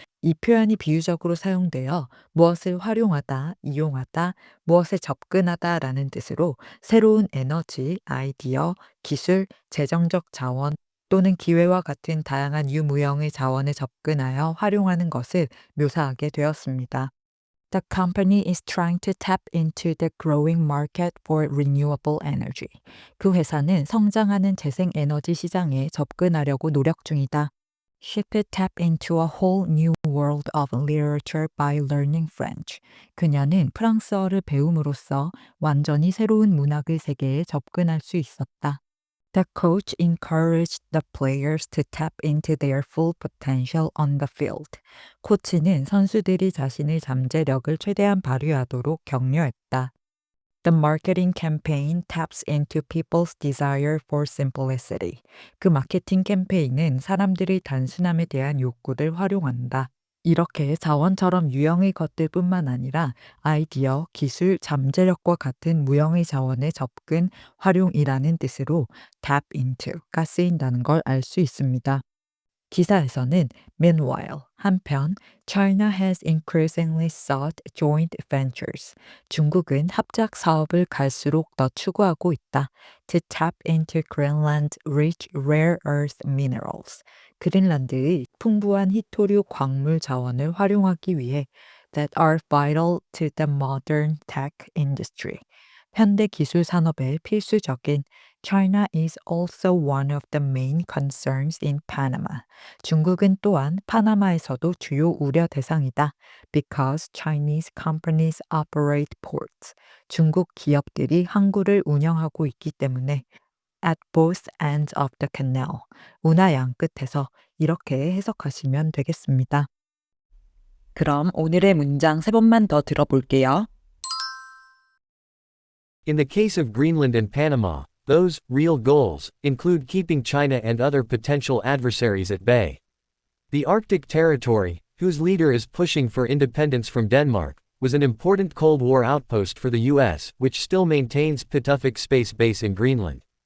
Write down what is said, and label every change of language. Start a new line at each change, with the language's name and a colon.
Korean: 이 표현이 비유적으로 사용되어 무엇을 활용하다, 이용하다, 무엇에 접근하다 라는 뜻으로 새로운 에너지, 아이디어, 기술, 재정적 자원 또는 기회와 같은 다양한 유무형의 자원에 접근하여 활용하는 것을 묘사하게 되었습니다.
English: The company is trying to tap into the growing market for renewable energy.
Korean: 그 회사는 성장하는 재생에너지 시장에 접근하려고 노력 중이다.
English: She could tap into a whole new world of literature by learning French.
Korean: 그녀는 프랑스어를 배움으로써 완전히 새로운 문학의 세계에 접근할 수 있었다.
English: The coach encouraged the players to tap into their full potential on the field.
Korean: 코치는 선수들이 자신의 잠재력을 최대한 발휘하도록 격려했다.
English: The marketing campaign taps into people's desire for simplicity.
Korean: 그 마케팅 캠페인은 사람들의 단순함에 대한 욕구를 활용한다. 이렇게 자원처럼 유형의 것들뿐만 아니라 아이디어, 기술, 잠재력과 같은 무형의 자원에 접근, 활용이라는 뜻으로 tap into가 쓰인다는 걸 알 수 있습니다. 기사에서는
English: meanwhile,
Korean: 한편
English: China has increasingly sought joint ventures.
Korean: 중국은 합작 사업을 갈수록 더 추구하고 있다.
English: To tap into Greenland's rich rare earth minerals.
Korean: 그린란드의 풍부한 히토류 광물 자원을 활용하기 위해
English: that are vital to the modern tech industry.
Korean: 현대 기술 산업에 필수적인
English: China is also one of the main concerns in Panama.
Korean: 중국은 또한 파나마에서도 주요 우려 대상이다.
English: Because Chinese companies operate ports.
Korean: 중국 기업들이 항구를 운영하고 있기 때문에
English: at both ends of the canal.
Korean: 운하 양 끝에서 이렇게 해석하시면 되겠습니다. 그럼 오늘의 문장 세 번만 더 들어볼게요.
English: In the case of Greenland and Panama, those real goals include keeping China and other potential adversaries at bay. The Arctic territory, whose leader is pushing for independence from Denmark, was an important Cold War outpost for the US, which still maintains Pituffik Space Base in Greenland.